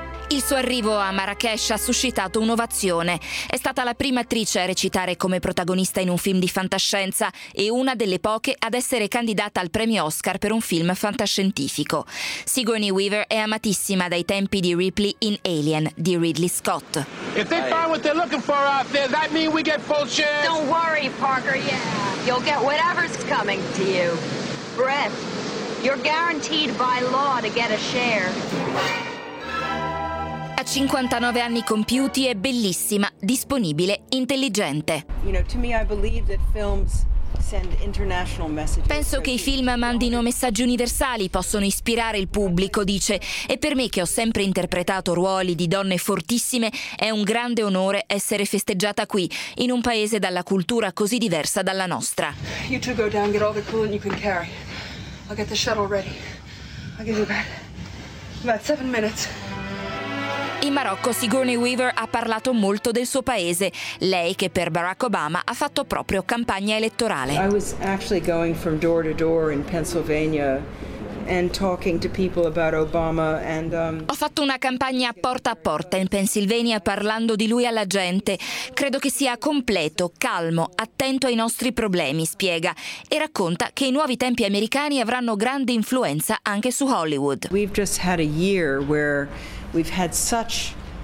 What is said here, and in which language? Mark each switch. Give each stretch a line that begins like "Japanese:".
Italian: Il suo arrivo a Marrakech ha suscitato un'ovazione. È stata la prima attrice a recitare come protagonista in un film di fantascienza e una delle poche ad essere candidata al premio Oscar per un film fantascientifico. Sigourney Weaver è amatissima dai tempi di Ripley in Alien di Ridley Scott.
English: If they find what they're looking for out there, that means we get full chance. Don't worry, Parker. Yeah, you'll get whatever's coming to you. Breath. You're guaranteed by law to get a share.
Italian: A 59 anni compiuti è bellissima, disponibile, intelligente.
English: You know, to me I believe that films send international messages.
Italian: Penso che i film mandino messaggi universali, possono ispirare il pubblico, dice. E per me, che ho sempre interpretato ruoli di donne fortissime, è un grande onore essere festeggiata qui, in un paese dalla cultura così diversa dalla nostra.
English: You two go down, get all the coolant you can carry. I'll get the shuttle ready. I'll give you about 7 minutes.
Italian: In Marocco Sigourney Weaver ha parlato molto del suo paese, lei che per Barack Obama ha fatto proprio campagna elettorale.
English: I was actually going from door to door in Pennsylvania. And talking to people about Obama and,
Italian: ho fatto una campagna porta a porta in Pennsylvania parlando di lui alla gente. Credo che sia completo, calmo, attento ai nostri problemi, spiega, e racconta che i nuovi tempi americani avranno grande influenza anche su Hollywood.
English: We've just had a year where we've had such